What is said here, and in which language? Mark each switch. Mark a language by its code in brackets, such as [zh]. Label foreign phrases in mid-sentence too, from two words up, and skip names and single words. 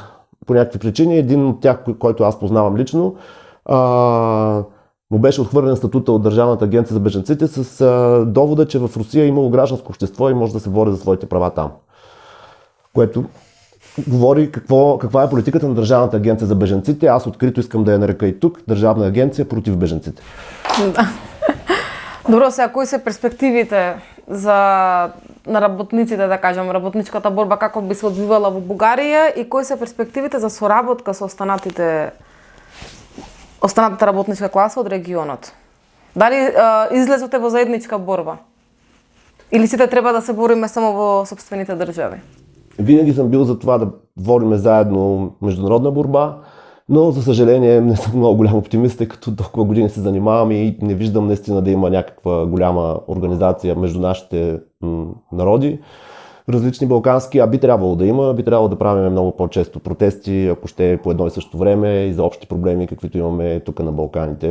[bg] По някакви причини, един от тях, който аз познавам лично, му беше отхвърлен статута от Държавната агенция за бежанците с довода, че в Русия е имало гражданско общество и може да се бори за своите права там. Което говори каква е политиката на Държавната агенция за бежанците. Аз открито искам да я нарека и тук Държавна агенция против бежанците. Да. [mk] Добро, сега кои са перспективите на работниците, да кажем, работничката борба, како би се одвивала во Бугарија и кои са перспективите за соработка со останатата работничка класа од регионот? Дали излезоте во заедничка борба? Или сите треба да се бориме само во собствените држави? [bg] Винаги съм бил за това да водим заедно международна борба, но за съжаление не съм много голям оптимист, тъй като толкова години се занимавам и не виждам наистина да има някаква голяма организация между нашите народи, различни балкански, би трябвало да има, би трябвало да правим много по-често протести, ако ще е по едно и също време и за общи проблеми, каквито имаме тук на Балканите.